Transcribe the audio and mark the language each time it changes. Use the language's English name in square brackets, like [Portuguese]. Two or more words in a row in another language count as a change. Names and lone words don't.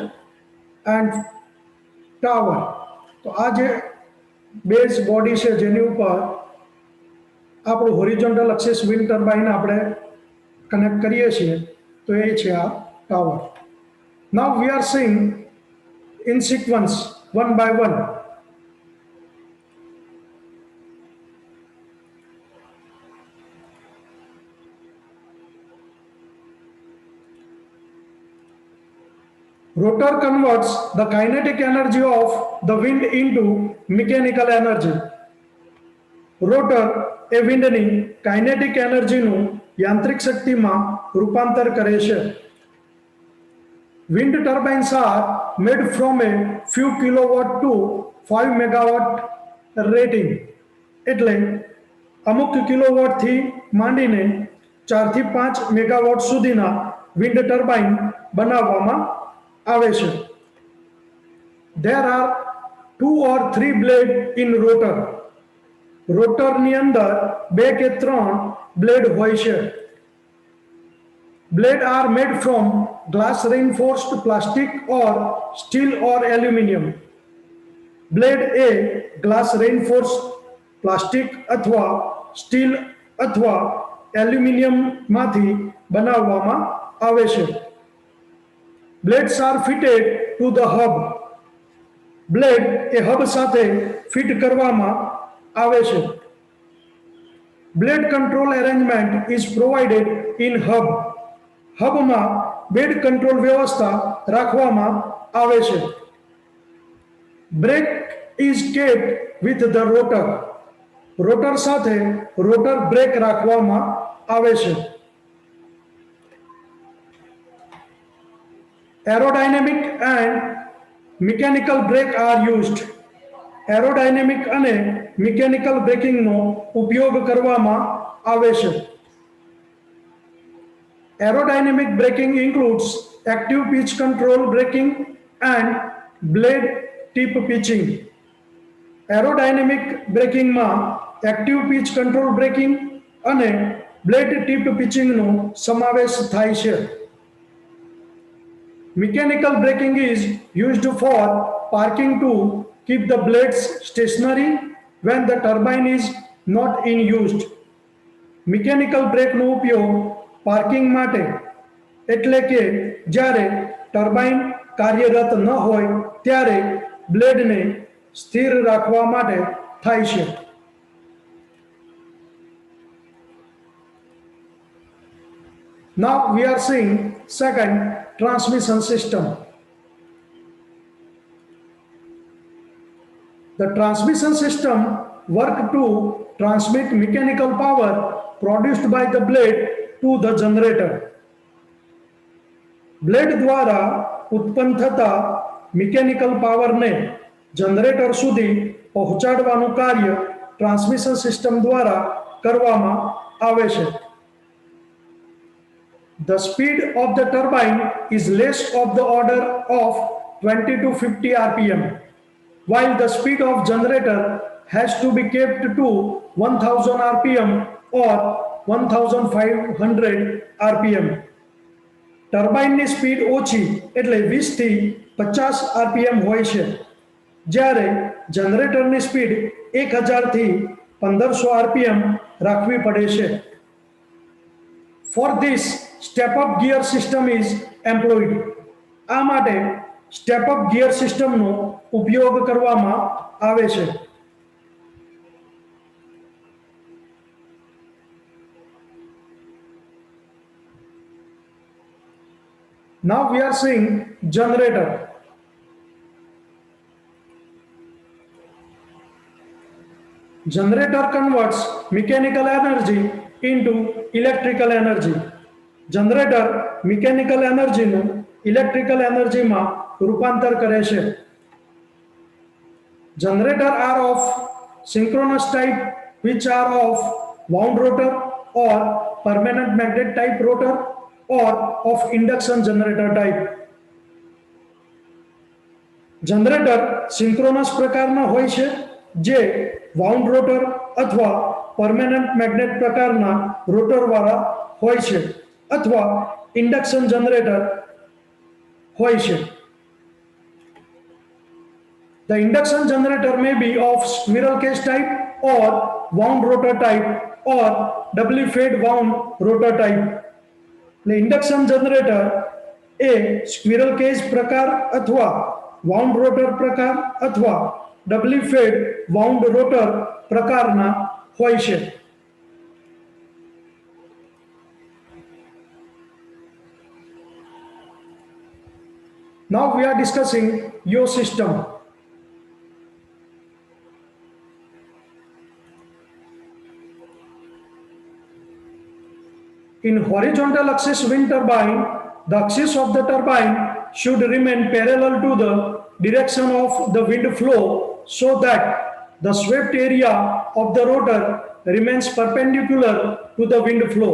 [English] And tower. [Gujarati] તો આ જે [English] base body [Gujarati] છે જેની ઉપર આપણું [English] horizontal axis wind turbine [Gujarati] આપણે કનેક્ટ કરીએ છીએ તો એ છે આ ટાવર. [English] Now we are seeing in sequence one by one. Rotor converts the kinetic energy of the wind into mechanical energy. [Gujarati] Rotor એ વિન્ડની કાઇનેટિક એનર્જીનું યાંત્રિક શક્તિમાં રૂપાંતર કરે છે. [English] Wind turbines are made from a few kilowatt to 5 megawatt rating. [Gujarati] એટલે અમુક કિલોવોટ થી માંડીને 4 થી 5 મેગાવોટ સુધીના વિન્ડ ટર્બાઇન બનાવવામાં આવે છે. [English] There are 2 or 3 blade in rotor. [Gujarati] રોટરની અંદર 2 કે 3 બ્લેડ હોય છે. [English] Blades are made from glass reinforced plastic or steel or aluminum. [Gujarati] Blade એ [English] glass reinforced plastic [Gujarati] અથવા steel અથવા aluminum માંથી બનાવવામાં આવે છે. [English] Blades are fitted to the hub. [Gujarati] Blade એ hub સાથે ફિટ કરવામાં આવે છે. [English] Blade control arrangement is provided in hub. [Gujarati] હબમાં [English] bed control [Gujarati] વ્યવસ્થા રાખવામાં આવે છે. [English] Brake is capped with the rotor. [Gujarati] રોટર સાથે રોટર બ્રેક રાખવામાં આવે છે. [English] Aerodynamic and mechanical brake are used. [Gujarati] એરોડાયનેમિક અને મિકેનિકલ બ્રેકિંગનો ઉપયોગ કરવામાં આવે છે. [English] Aerodynamic braking includes active pitch control braking and blade tip pitching. Aerodynamic braking [Gujarati] માં [English] active pitch control braking [Gujarati] અને [English] blade tip pitching [Gujarati] નો સમાવેશ થાય છે. [English] Mechanical braking is used for parking to keep the blades stationary when the turbine is not in use. Mechanical brake [Gujarati] નો ઉપયોગ પાર્કિંગ માટે એટલે કે જ્યારે ટર્બાઇન કાર્યરત ન હોય ત્યારે બ્લેડને સ્થિર રાખવા માટે થાય છે. [English] Now we are seeing second transmission system. The transmission system work to transmit mechanical power produced by the blade to the generator. [Gujarati] બ્લેડ દ્વારા ઉત્પન્ન થતા મિકેનિકલ પાવરને જનરેટર સુધી પહોંચાડવાનું કાર્ય [English] transmission system [Gujarati] દ્વારા કરવામાં આવે છે. [English] The speed of the turbine is less of the order of 20 to 50 rpm, while the speed of generator has to be kept to 1000 rpm or 1500 rpm. [Gujarati] ટર્બાઇનની સ્પીડ ઓછી એટલે 20 થી 50 rpm હોય છે, જ્યારે જનરેટરની સ્પીડ 1000 થી 1500 rpm રાખવી પડે છે. [English] For this, step-up gear system is employed. [Gujarati] આ માટે [English] step-up gear system [Gujarati] નો ઉપયોગ કરવામાં આવે છે. [English] Now we are seeing generator. Generator converts mechanical energy into electrical energy. Generator mechanical energy [Gujarati] નું [English] electrical energy [Gujarati] માં રૂપાંતર કરે છે. [English] Generator are of synchronous type, which are of wound rotor or permanent magnet type rotor, or of induction generator type. Generator synchronous [Gujarati] પ્રકારના હોય છે, જે [English] wound rotor [Gujarati] અથવા [English] permanent magnet [Gujarati] પ્રકારના rotor વાળા હોય છે, અથવા [English] induction generator [Gujarati] હોય છે. [English] The induction generator may be of squirrel cage type or wound rotor type or doubly fed wound rotor type. Induction generator ए squirrel cage [Gujarati] પ્રકાર અથવા [English] wound rotor [Gujarati] પ્રકાર અથવા [English] doubly fed wound rotor [Gujarati] પ્રકારના હોય છે. [English] Now we are discussing yaw system. In horizontal axis wind turbine, the axis of the turbine should remain parallel to the direction of the wind flow, so that the swept area of the rotor remains perpendicular to the wind flow.